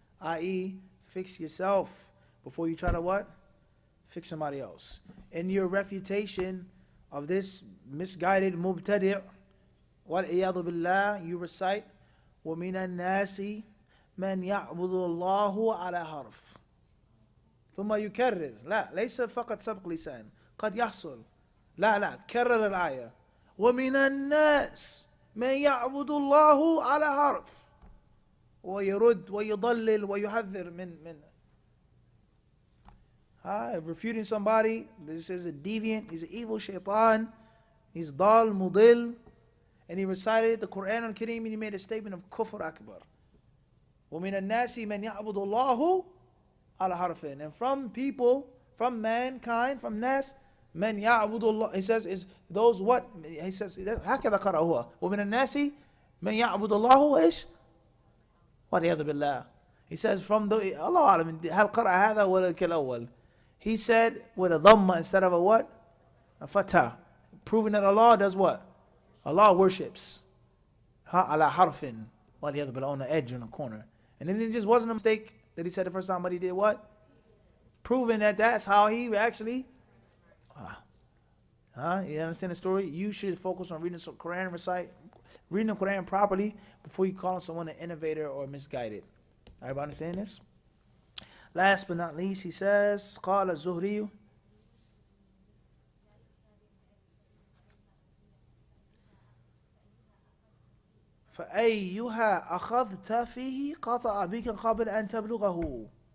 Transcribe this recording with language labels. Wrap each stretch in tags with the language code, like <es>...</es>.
<en>I.e., fix yourself before you try to what? Fix somebody else. In your refutation of this misguided mubtadi', wal-iyadu billah, you recite,</en> <ar>وَمِنَ النَّاسِ مَنْ يَعْبُدُ اللَّهُ عَلَى حَرْفٍ ثم يكرر. لا ليس فقط سبق لسان، قد يحصل. لا كرر الآية. وَمِنَ النَّاسِ مَنْ يَعْبُدُ اللَّهُ عَلى حرف ويرد ويضلل ويحذر من</ar> <en>refuting somebody. This is a deviant, he's an evil shaitan, he's dal mudil, and he recited the Quran al-Kareem, and he made a statement of kufr akbar.</en> <ar>وَمِنَ النَّاسِ مَنْ يَعْبُدُ اللَّهُ عَلَى حَرْفٍ,</ar> <en>and from people, from mankind, from nas, man</en> <ar>يعبد الله,</ar> <en>he says, is those what? He says,</en> <ar>هكذا قرأ هو. وَمِنَ النَّاسِ مَنْ يَعْبُدُ اللَّهُ إيش؟ وَالْعِيَاذُ بِاللَّهِ.</ar> <en>He says from the,</en> <ar>Allah أعلم, هل قرأ هذا ولا كالأول?</ar> <en>He said with a dhamma instead of a what? A fatah. Proving that Allah does what? Allah worships.</en> <ar>على حرف وَالْعِيَاذُ بِاللَّهِ,</ar> <en>on the edge, on the corner. And then it just wasn't a mistake that he said the first time, but he did what? Proving that that's how he actually. You understand the story? You should focus on reading some Quran, reading the Quran properly before you call someone an innovator or misguided. Everybody understand this? Last but not least, he says,</en> <ar>قال الزهري فأيها أخذت فيه قطع بك قبل أن تبلغه.</ar>